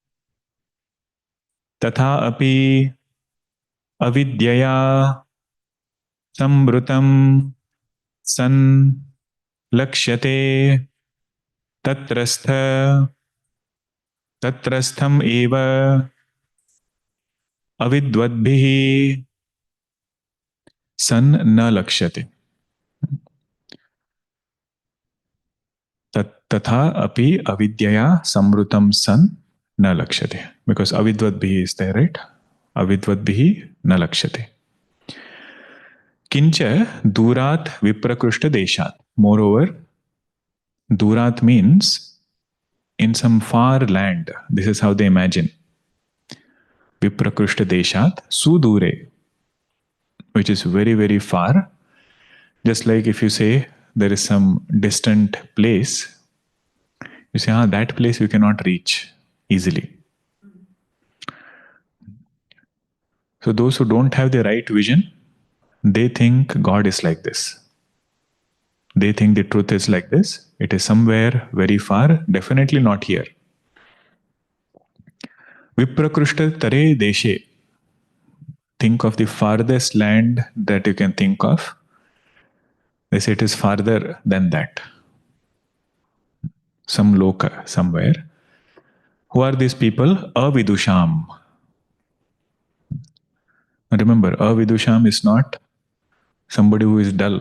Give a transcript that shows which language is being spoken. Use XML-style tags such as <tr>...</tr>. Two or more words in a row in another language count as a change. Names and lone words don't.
<sa>tatha api avidyaya samvrutam san lakshate tatrastham eva avidvadbhihi san na lakshate. Tatha api avidyaya samvrutam san na lakshate.</sa> <en>Because avidvadbhihi is there, right?</en> <sa>Avidvadbhihi na lakshate. Kincha durat viprakrishta deshat.</sa> <en>Moreover, durat means in some far land. This is how they imagine.</en> <sa>Viprakrishta deshat sudure,</sa> <en>which is very, very far. Just like if you say there is some distant place, you say, that place you cannot reach easily. So those who don't have the right vision, they think God is like this. They think the truth is like this. It is somewhere very far, definitely not here.</en> <sa>Viprakrishta tare deshe.</sa> <en>Think of the farthest land that you can think of. They say it is farther than that. Some loka, somewhere. Who are these people? Avidusham. Remember, avidusham is not somebody who is dull.</en>